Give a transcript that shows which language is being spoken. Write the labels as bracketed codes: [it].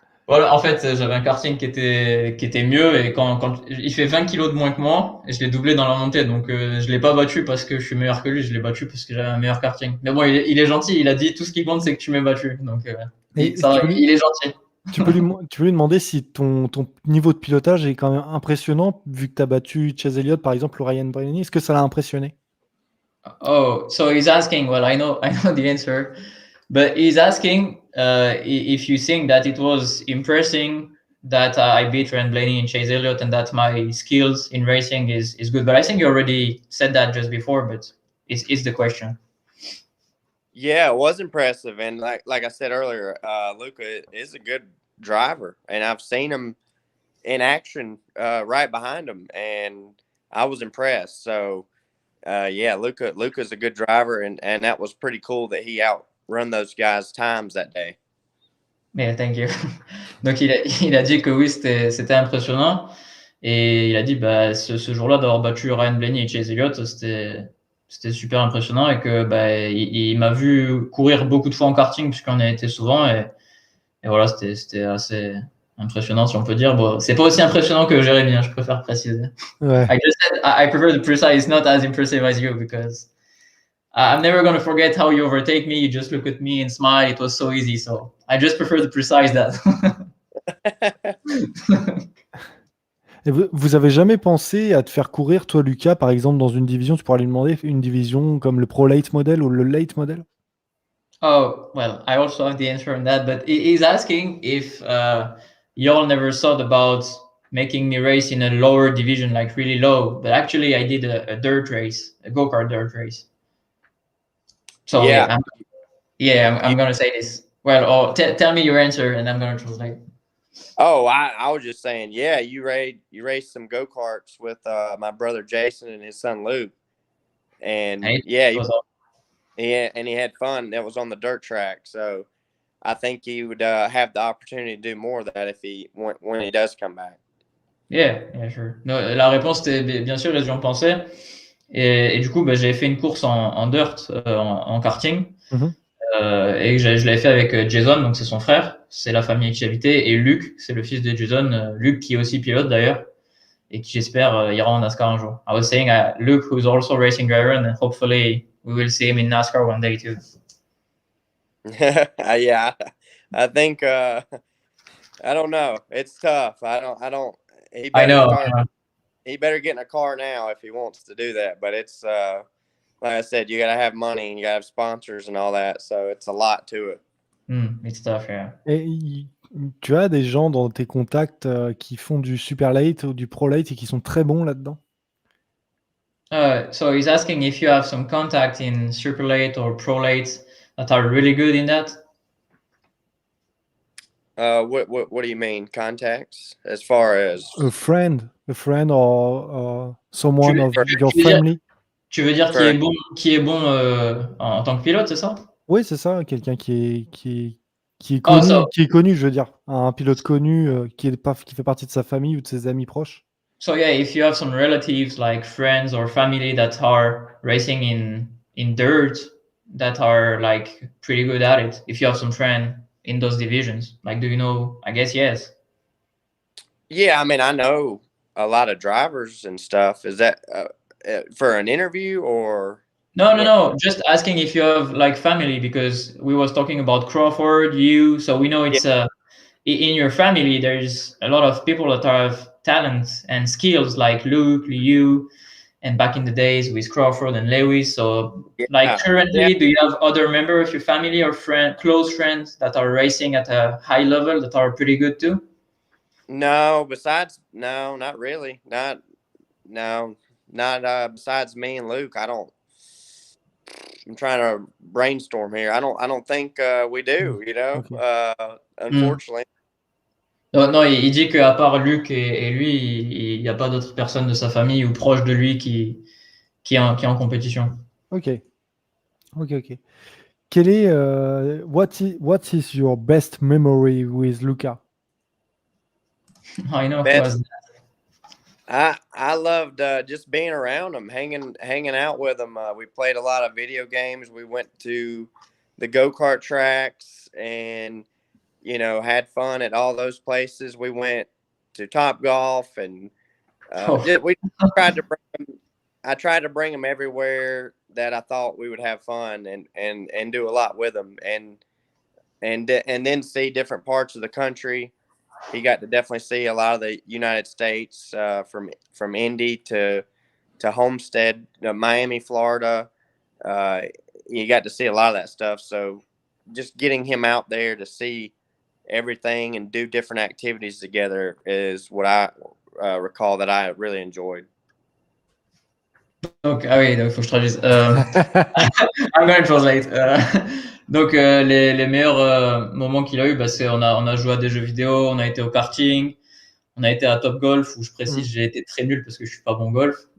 [fr] Voilà, en fait, j'avais un karting qui était mieux, et quand il fait 20 kilos de moins que moi, et je l'ai doublé dans la montée, donc je l'ai pas battu parce que je suis meilleur que lui, je l'ai battu parce que j'avais un meilleur karting. Mais bon, il est gentil, il a dit tout ce qui compte c'est que tu m'aies battu, donc Et ça, il est gentil. tu peux lui demander si ton niveau de pilotage est quand même impressionnant, vu que tu as battu Chase Elliott, par exemple, ou Ryan Blaney. Est-ce que ça l'a impressionné? [en] Oh, so he's asking, well, I know the answer, but he's asking if you think that it was impressive that I beat Ryan Blaney and Chase Elliott and that my skills in racing is good. But I think you already said that just before, but it's the question. Yeah, it was impressive, and like I said earlier, Luca is a good driver, and I've seen him in action right behind him, and I was impressed. So, yeah, Luca's a good driver, and that was pretty cool that he outrun those guys' times that day. Yeah, thank you. [fr] Donc il a dit que oui, c'était impressionnant, et il a dit bah ce jour-là d'avoir battu Ryan Blaney et Chase Elliott, c'était super impressionnant, et que bah il m'a vu courir beaucoup de fois en karting puisqu'on y a été souvent, et voilà, c'était assez impressionnant, si on peut dire. Bon, c'est pas aussi impressionnant que Jérémy, hein, je préfère préciser. Ouais. [en] I just said I prefer to precise, not as impressive as you, because I'm never going to forget how you overtake me. You just look at me and smile. It was so easy. So I just prefer to precise that. [fr] Et vous avez jamais pensé à te faire courir, toi, Lucas, par exemple, dans une division, tu pourras lui demander une division comme le Pro Late Model ou le Late Model? [en] Oh, well, I also have the answer on that, but he's asking if y'all never thought about making me race in a lower division, like really low. But actually, I did a dirt race, a go-kart dirt race. So Yeah. I'm going to say this. Well, tell me your answer, and I'm going to translate. Oh, I was just saying, yeah, you raced some go-karts with my brother Jason and his son Luke, and yeah, and he had fun. That was on the dirt track, so I think he would have the opportunity to do more of that when he does come back. Yeah, sure. [fr] No, la réponse était bien sûr les gens pensaient, et du coup, bah, j'avais fait une course en dirt, en karting. Et je l'avais fait avec Jason, donc c'est son frère, c'est la famille avec qui j'habitais, et Luc, c'est le fils de Jason, Luc qui est aussi pilote d'ailleurs, et qui j'espère ira en NASCAR un jour. [en] I was saying Luke, who's also a racing driver, and hopefully we will see him in NASCAR one day too. Yeah, I think I don't know. It's tough. I don't. He better get in a car now if he wants to do that. But it's like I said, you got to have money and you got to have sponsors and all that. So it's a lot to it. It's tough, yeah. [fr] Et tu as des gens dans tes contacts qui font du super late ou du pro late et qui sont très bons là-dedans? [en] So he's asking if you have some contact in super late or pro late that are really good in that. What do you mean contacts as far as A friend or someone of your family? [fr] Tu veux dire qui est bon en tant que pilote, c'est ça? Oui, c'est ça, quelqu'un qui est connu, qui est connu, je veux dire, un pilote connu qui fait partie de sa famille ou de ses amis proches. [en] So yeah, if you have some relatives like friends or family that are racing in dirt, that are like pretty good at it, if you have some friend in those divisions, like, do you know? I guess yes. Yeah, I mean, I know a lot of drivers and stuff. Is that for an interview or? No. Just asking if you have like family, because we was talking about Crawford, you. So we know it's in your family. There's a lot of people that have talents and skills, like Luke, you, and back in the days with Crawford and Lewis. So like currently, do you have other members of your family or close friends that are racing at a high level that are pretty good too? No, not really. Not besides me and Luke. I'm trying to brainstorm here. I don't think we do, you know, unfortunately. [fr] Non, il dit qu'à part Luc et lui, il n'y a pas d'autres personnes de sa famille ou proches de lui qui est en compétition. Ok. Ok. Quel est [en] what is your best memory with Luca? I know who Best. has I loved just being around him, hanging out with him. We played a lot of video games. We went to the go-kart tracks and had fun at all those places. We went to Top Golf and we tried to I tried to bring him everywhere that I thought we would have fun and do a lot with him and then see different parts of the country. He got to definitely see a lot of the United States, from Indy to Homestead, Miami, Florida. You got to see a lot of that stuff. So just getting him out there to see everything and do different activities together is what I recall that I really enjoyed. [fr] Donc, ah oui, il faut que je traduise. [en] I'm gonna translate. [fr] Donc, les meilleurs moments qu'il a eu, c'est on a joué à des jeux vidéo, on a été au karting, on a été à Top Golf, où je précise, j'ai été très nul parce que je suis pas bon golf.